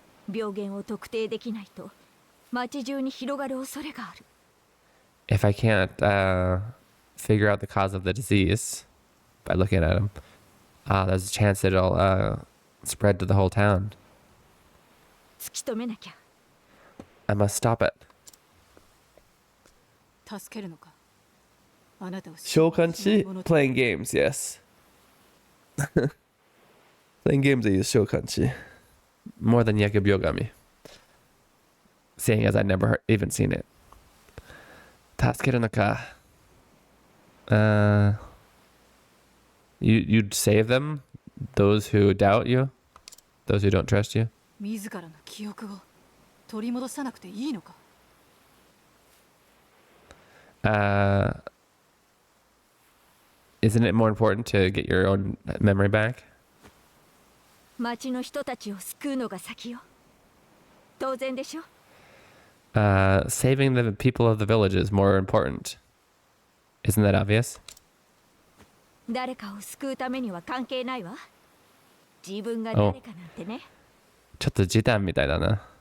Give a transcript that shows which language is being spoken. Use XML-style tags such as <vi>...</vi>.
<ja>病原を特定できないと町中に広がる恐れがある。</ja> <en>If I can't figure out the cause of the disease by looking at them, there's a chance that it'll spread to the whole town.</en> <ja>突き止めなきゃ。</ja> <en>I must stop it.</en> <ja>助けるのか。あなたを</ja> <en>Shokanchi? Playing games, yes. Playing games, I use Shokanchi. More than Yakubyogami. Seeing as I never even seen it.</en> <ja>Tasukeru no ka.</ja> <en>You'd save them? Those who doubt you? Those who don't trust you?</en> <ja>自らの記憶を取り戻さなくていいのか。</ja> <en>Isn't it more important to get your own memory back?</en> <ja>町の人たちを救うのが先よ。当然でしょ。</ja> <en>Saving the people of the village is more important. Isn't that obvious?</en> <ja>誰かを救うためには関係ないわ。自分が誰かなんてね。ちょっと時短みたいだな。</ja>